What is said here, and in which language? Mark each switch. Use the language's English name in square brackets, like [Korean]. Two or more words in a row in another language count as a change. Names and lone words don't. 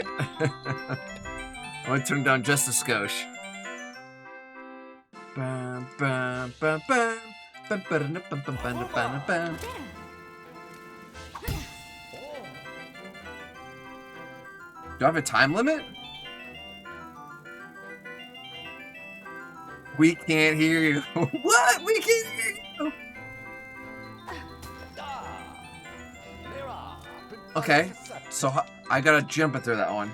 [English] I'm gonna turn it down just a skosh. Bam, bam, bam, bam. Bam, bam, bam, bam, bam, bam, bam. Do I have a time limit? We can't hear you. What? We can't hear you. Okay, so I gotta jump it through that one.